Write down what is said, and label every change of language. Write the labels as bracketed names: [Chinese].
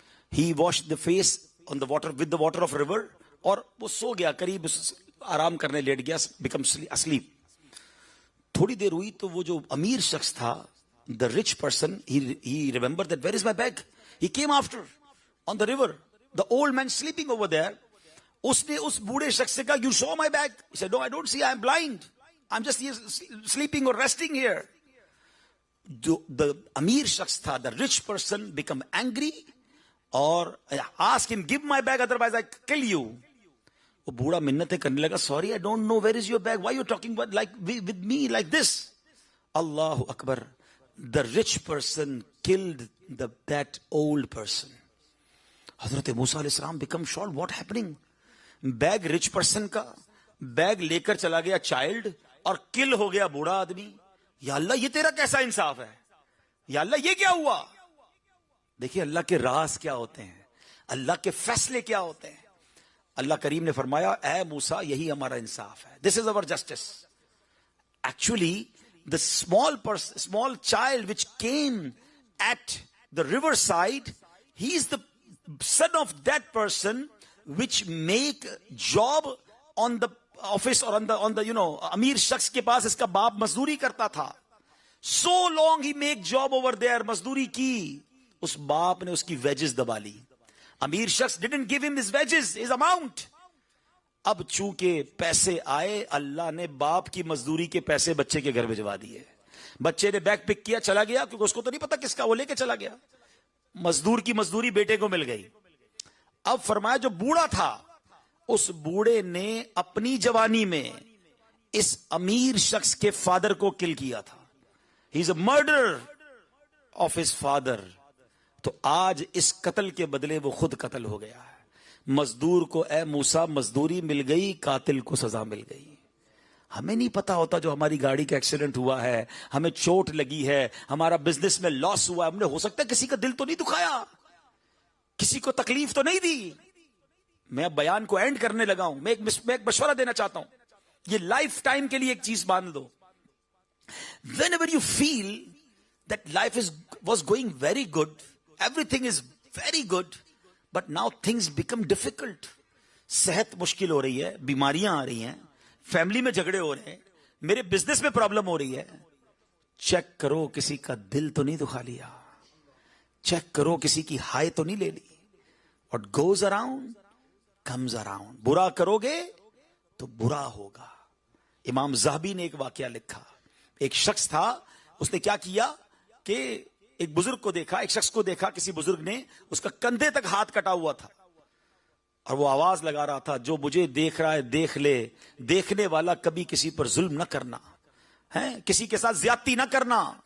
[English] He washed the face on the water with the water of river [Hindi] और वो सो गया, करीब आराम करने लेट गया, [English] become asleep. [Hindi] थोड़ी देर हुई तो वो जो अमीर शख्स था, [English] the rich person, he remembered that where is my bag? He came after on the river. The old man sleeping over there. [Hindi] उसने उस बूढ़े शख्स से कहा, [English] you saw my bag? He said, no, I don't see, I am blind. I'm just here sleeping or resting here. The [Hindi] Amir shakhs tha, [English] the rich person become angry or ask him, give my bag, otherwise I kill you. [Hindi] वो बूढ़ा मिन्नतें करने लगा, [English] sorry, I don't know, where is your bag? Why you talking about like with me like this? Allahu Akbar. The rich person killed that old person. Hazrat Musa alayhi salam become shocked. What happening? [Hindi] Bag [English] rich person [Hindi] का, bag लेकर चला गया child और किल हो गया बूढ़ा आदमी. या अल्लाह, ये तेरा कैसा इंसाफ है? या अल्लाह, ये क्या हुआ? देखिए अल्लाह के राज क्या होते हैं, अल्लाह के फैसले क्या होते हैं. अल्लाह करीम ने फरमाया, ऐ मूसा, यही हमारा इंसाफ है. [English] This is our justice. Actually the small child which came at the river side, he is the son of that person which make job on the office or on the [Hindi] अमीर शख्स के पास इसका बाप मजदूरी करता था. [English] So long he make job over there, [Hindi] मजदूरी की, उस बाप ने उसकी वेजेस दबा ली. अमीर शख्स [English] didn't give him his wages, his amount. [Hindi] अब चूंकि पैसे आए, अल्लाह ने बाप की मजदूरी के पैसे बच्चे के घर भिजवा दिए. बच्चे ने बैग पिक किया, चला गया, क्योंकि उसको तो नहीं पता किसका, वो लेके चला गया. मजदूर की मजदूरी बेटे को मिल गई. अब फरमाया जो बूढ़ा था, उस बूढ़े ने अपनी जवानी में इस अमीर शख्स के फादर को किल किया था. [English] He is a murder of his father. [Hindi] तो आज इस कत्ल के बदले वो खुद कत्ल हो गया है. मजदूर को ए मूसा मजदूरी मिल गई, कातिल को सजा मिल गई. हमें नहीं पता होता जो हमारी गाड़ी का एक्सीडेंट हुआ है, हमें चोट लगी है, हमारा बिजनेस में लॉस हुआ, हमने हो सकता है किसी का दिल तो नहीं दुखाया, किसी को तकलीफ तो नहीं दी. मैं अब बयान को एंड करने लगा हूं. मैं एक मशवरा देना चाहता हूं, ये लाइफ टाइम के लिए एक चीज मान लो. [English] Whenever you feel that life was going very good, everything is very good, but now things become difficult. [Hindi] सेहत मुश्किल हो रही है, बीमारियां आ रही हैं, फैमिली में झगड़े हो रहे हैं, मेरे बिजनेस में प्रॉब्लम हो रही है. चेक करो किसी का दिल तो नहीं दुखा लिया, चेक करो किसी की हाय तो नहीं ले ली. [English] What goes around comes around. [Hindi] बुरा करोगे तो बुरा होगा. इमाम ज़हबी ने एक वाकया लिखा. एक शख्स था, उसने क्या किया कि एक बुजुर्ग को देखा, एक शख्स को देखा, किसी बुजुर्ग ने उसका कंधे तक हाथ कटा हुआ था और वो आवाज लगा रहा था, जो मुझे देख रहा है देख ले, देखने वाला कभी किसी पर जुल्म न करना है, किसी के साथ ज्यादती न करना.